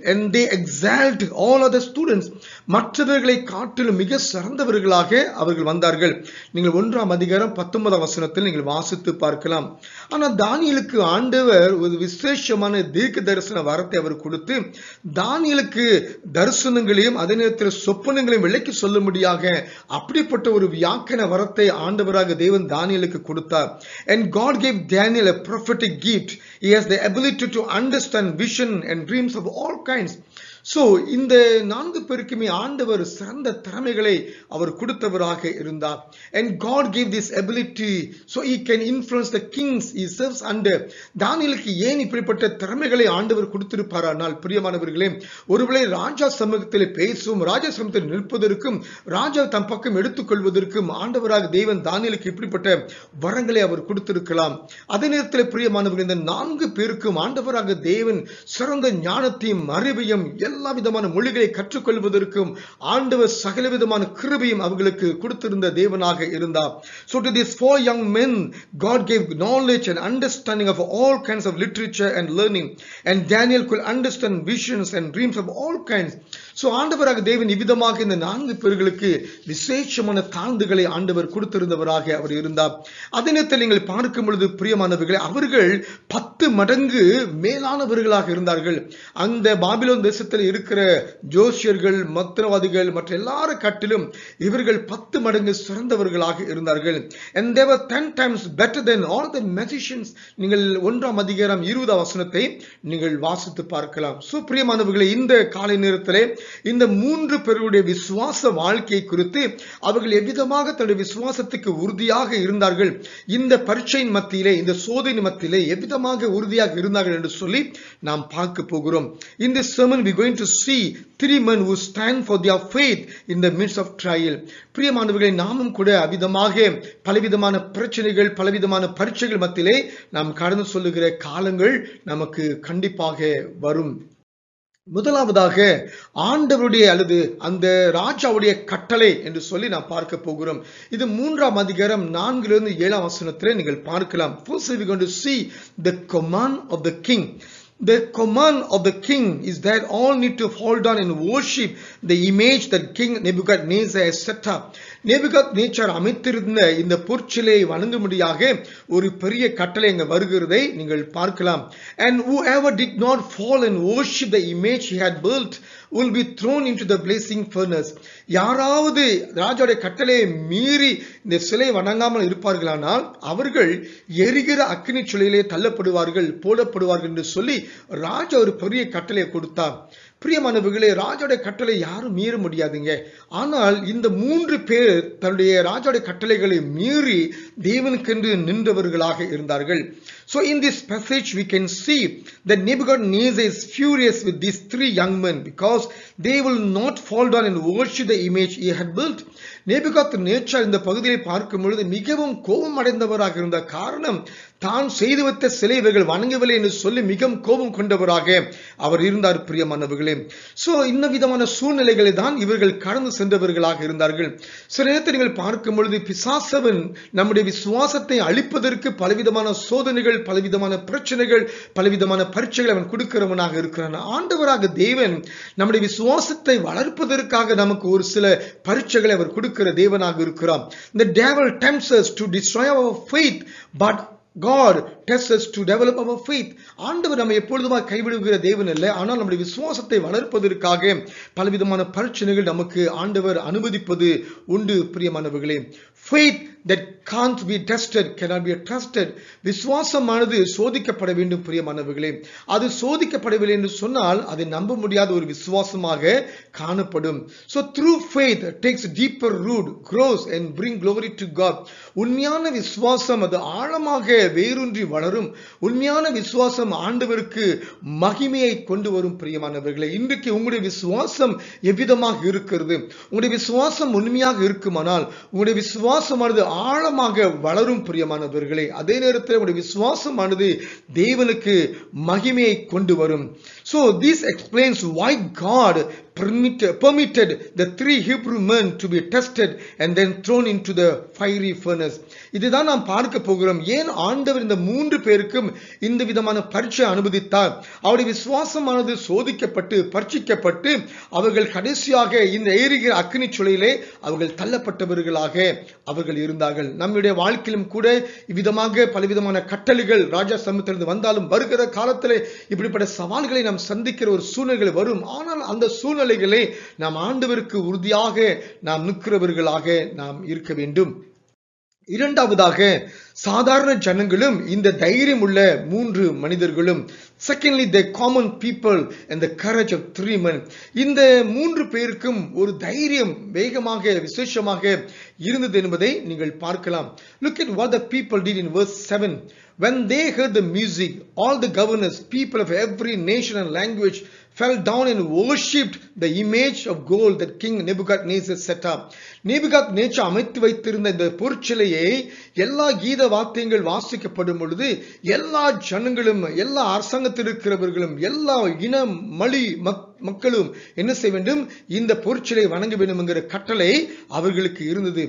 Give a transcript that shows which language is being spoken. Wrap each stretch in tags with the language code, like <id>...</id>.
<en>And they excelled all other students.</en> <ta>மற்றவர்களை காட்டிலும் மிக சிறந்தவர்களாக அவர்கள் வந்தார்கள். நீங்கள் 1ஆம் அதிகாரம் 19ஆம் வசனத்தில் நீங்கள் வாசித்து பார்க்கலாம். ஆனால் தானியேலுக்கு ஆண்டவர் ஒரு விசேஷமான தீர்க்க தரிசன வரத்தை அவர் கொடுத்து தானியேலுக்கு தரிசனங்களையும் அதே நேரத்தில் சொப்பனங்களையும் விளக்கி சொல்லும்படியாக அப்படிப்பட்ட ஒரு வியாக்கன வரத்தை ஆண்டவராக தேவன் தானியேலுக்கு கொடுத்தார்.</ta> <en>And God gave Daniel a prophetic gift. He has the ability to understand vision and dreams of all kinds.</en> <ta>So இந்த 4 பேருக்குமே ஆண்டவர் சிறந்த திறமைகளை அவர் கொடுத்தவராக இருந்தார்.</ta> <en>And God gave this ability so he can influence the kings he serves under.</en> <ta>தானியேலுக்கு ஏன் இப்படிப்பட்ட திறமைகளை ஆண்டவர் கொடுத்திருப்பாரானால் பிரியமானவர்களே, ஒருவேளை ராஜா சமூகத்தில் பேசும், ராஜா சமூகத்தில் நிற்பதற்கும், ராஜா தம் பக்கம் எடுத்துக்கொள்வதற்கும் ஆண்டவராக தேவன் தானியேலுக்கு இப்படிப்பட்ட வரங்களை அவர் கொடுத்திருக்கலாம். அதே நேரத்தில் பிரியமானவர்கள், இந்த 4 பேருக்கும் ஆண்டவராக தேவன் சிறந்த ஞானத்தையும் அறிவையும் எல்லா விதமான மொழிகளை கற்றுக்கொள்வதற்கும் ஆண்டவர் சகல விதமான கிருபையும் அவர்களுக்கு கொடுத்திருந்த தேவனாக இருந்தார்.</ta> <en>So to these 4 young men, God gave knowledge and understanding of all kinds of literature and learning. And Daniel could understand visions and dreams of all kinds.</en> <ta>So ஆண்டவராக தேவன் இவ்விதமாக இந்த 4 பேர்களுக்கு விசேஷமான தாழ்ந்துகளை ஆண்டவர் கொடுத்திருந்தவராக அவர் இருந்தார். அதே நேரத்தில் நீங்கள் பார்க்கும் பொழுது பிரியமானவர்களே, அவர்கள் 10 மடங்கு மேலானவர்களாக இருந்தார்கள். அந்த பாபிலோன் தேசத்தில் இருக்கிற ஜோசியர்கள், மந்திரவாதிகள் மற்ற எல்லார காட்டிலும் இவர்கள் 10 மடங்கு சிறந்தவர்களாக இருந்தார்கள்.</ta> <en>And they were 10 times better than all the magicians.</en> <ta>நீங்கள் 1ஆம் அதிகாரம் 20ஆம் வசனத்தை நீங்கள் வாசித்து பார்க்கலாம். சோ பிரியமானவர்களே, இந்த காலை நேரத்திலே இந்த 3 பேருடைய விசுவாச வாழ்க்கையை குறித்து அவர்கள் எவ்விதமாக தன்னுடைய விசுவாசத்துக்கு உறுதியாக இருந்தார்கள், இந்த பரீட்சையின் மத்தியிலே, இந்த சோதனை மத்தியிலே எவ்விதமாக உறுதியாக இருந்தார்கள் என்று சொல்லி நாம் பார்க்க போகிறோம்.</ta> <en>In this sermon we are going to see 3 men who stand for their faith in the midst of trial.</en> <ta>பிரியமானவர்களை, நாமும் கூட அவ்விதமாக பலவிதமான பிரச்சனைகள், பலவிதமான பரீட்சைகள் மத்தியிலே நாம் கடந்து சொல்லுகிற காலங்கள் நமக்கு கண்டிப்பாக வரும். முதலாவதாக ஆண்டவருடைய அல்லது அந்த ராஜாவுடைய கட்டளை என்று சொல்லி நாம் பார்க்க போகிறோம். இது 3ஆம் அதிகாரம் 4லிருந்து 7ஆம் வசனத்திலே நீங்கள் பார்க்கலாம்.</ta> <en>First we are going to see the command of the king. The command of the king is that all need to fall down and worship the image that King Nebuchadnezzar has set up.</en> <ta>Nebuchadnezzar அமைத்திருந்த இந்த பொற்சிலையை வணங்கும்படியாக ஒரு பெரிய கட்டளை அங்க வருகிறதை நீங்கள் பார்க்கலாம்.</ta> <en>And whoever did not fall and worship the image he had built will be thrown into the blazing furnace.</en> <ta>யாராவது ராஜாவுடைய கட்டளையை மீறி இந்த சிலை வணங்காமல் இருப்பார்களானால் அவர்கள் எரிகிற அக்கினி சுளையிலே தள்ளப்படுவார்கள், போடப்படுவார்கள் என்று சொல்லி ராஜா ஒரு பெரிய கட்டளையை கொடுத்தார். பிரியமானவர்களே, ராஜாவுடைய கட்டளை யாரும் மீற முடியாதுங்க. ஆனால் இந்த 3 பேர் தன்னுடைய ராஜாவுடைய கட்டளைகளை மீறி தேவனுக்கென்று நின்றவர்களாக இருந்தார்கள்.</ta> <en>So in this passage we can see that Nebuchadnezzar is furious with these 3 young men because they will not fall down and worship the image he had built.</en> <ta>Nebuchadnezzar இந்த பகுதியை பார்க்கும் பொழுது மிகவும் கோபம் அடைந்தவராக இருந்த காரணம் தான் செய்து வைத்த சிலை இவர்கள் வணங்கவில்லை என்று சொல்லி மிகவும் கோபம் கொண்டவராக அவர் இருந்தார். பிரியமானவர்களே, சோ இந்த விதமான சூழ்நிலைகளை தான் இவர்கள் கடந்து சென்றவர்களாக இருந்தார்கள். சில நேரத்தில் நீங்கள் பார்க்கும் பொழுது பிசாசவன் நம்முடைய விசுவாசத்தை அழிப்பதற்கு பலவிதமான சோதனைகள், பலவிதமான பிரச்சனைகள், பலவிதமான பரீட்சைகள் அவன் கொடுக்கிறவனாக இருக்கிறான். ஆண்டவராக தேவன் நம்முடைய விசுவாசத்தை வளர்ப்பதற்காக நமக்கு ஒரு சில பரீட்சைகளை அவர் கொடுக்கிற தேவனாக இருக்கிறார்.</ta> <en>The devil tempts us to destroy our faith, but God tests us to develop our faith.</en> <ta>ஆண்டவர் நம்மை எப்பொழுதுமா கைவிடுகிற தேவன் அல்ல, ஆனால் நம்முடைய விசுவாசத்தை வளர்ப்பதற்காக பலவிதமான பரீட்சைகள் நமக்கு ஆண்டவர் அனுமதிப்பது உண்டு. பிரியமானவர்களே,</ta> <en>faith that can't be tested cannot be trusted.</en> <ta>விசுவாசமானது சோதிக்கப்பட வேண்டும். பிரியமானவர்களே, அது சோதிக்கப்படவில்லை என்று சொன்னால் அதை நம்ப முடியாத ஒரு விசுவாசமாக காணப்படும்.</ta> <en>So through faith takes deeper root, grows and bring glory to God.</en> <ta>உண்மையான விசுவாசம் அது ஆழமாக வேரூன்றி வளரும். உண்மையான விசுவாசம் ஆண்டவருக்கு மகிமையை கொண்டு வரும். பிரியமானவர்களே, இன்றைக்கு உங்களுடைய விசுவாசம் எவ்விதமாக இருக்கிறது? உங்களுடைய விசுவாசம் உண்மையாக இருக்குமானால், உங்களுடைய விசுவாசமானது ஆழமாக வளரும் பிரியமானவர்களே. அதே நேரத்தில் உங்களுடைய விசுவாசமானது தேவனுக்கு மகிமையை கொண்டு வரும்.</ta> <en>So this explains why God permitted the 3 Hebrew men to be tested and then thrown into the fiery furnace.</en> <ta>இதுதான் நாம் பார்க்க போகிறோம். ஏன் ஆண்டவர் இந்த 3 பேருக்கும் இந்த விதமான பரீட்சை அனுமதித்தார்? அவருடைய விசுவாசமானது சோதிக்கப்பட்டு பரீட்சிக்கப்பட்டு அவர்கள் கடைசியாக இந்த எரிகிற அக்கினி சுளையிலே அவர்கள் தள்ளப்பட்டவர்களாக அவர்கள் இருந்தார்கள். நம்முடைய வாழ்க்கையிலும் கூட இவ்விதமாக பலவிதமான கட்டளைகள் ராஜா சமூகத்திலிருந்து வந்தாலும் வருகிற காலத்திலே இப்படிப்பட்ட சவால்களை நாம் சந்திக்கிற ஒரு சூழ்நிலை வரும். ஆனால் அந்த சூழ்நிலைகளை நாம் ஆண்டவருக்கு உறுதியாக நாம் நிற்கிறவர்களாக நாம் இருக்க வேண்டும். இரண்டாவதாக சாதாரண ஜனங்களும் இந்த தைரியம் உள்ள 3 மனிதர்களும்.</ta> <en>Secondly, the common people and the courage of 3 men.</en> <ta>இந்த 3 பேருக்கும் ஒரு தைரியம் வேகமாக விசேஷமாக இருந்தது என்பதை நீங்கள் பார்க்கலாம்.</ta> <en>Look at what the people did in verse 7. When they heard the music, all the governors, people of every nation and language fell down and worshipped the image of gold that King Nebuchadnezzar set up.</en> <ta>Nebuchadnezzar அமைத்து வைத்திருந்த இந்த பொற்சிலையை எல்லா கீத வாத்தியங்கள் வாசிக்கப்படும் பொழுது எல்லா ஜனங்களும் எல்லா அரசாங்கத்தில் இருக்கிறவர்களும் எல்லா இன மொழி மக்களும் என்ன செய்ய வேண்டும்? இந்த பொற்சிலை வணங்க வேண்டும் என்கிற கட்டளை அவர்களுக்கு இருந்தது.</ta>